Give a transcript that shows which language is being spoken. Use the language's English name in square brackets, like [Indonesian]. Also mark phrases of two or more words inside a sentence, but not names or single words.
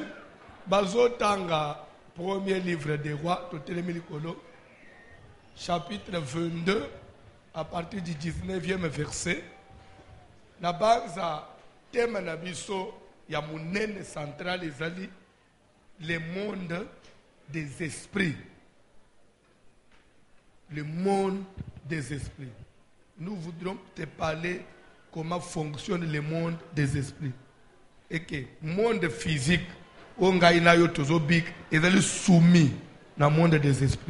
[Lingala] Bazo Tanga, [French] premier livre des rois, chapitre 22, à partir du 19e verset. La base à thème [Lingala] nabiso ya munene [French] central ezali le monde des esprits. Le monde des esprits. Nous voudrons te parler comment fonctionne le monde des esprits. Et que le monde physique, on a est soumis dans le monde des esprits.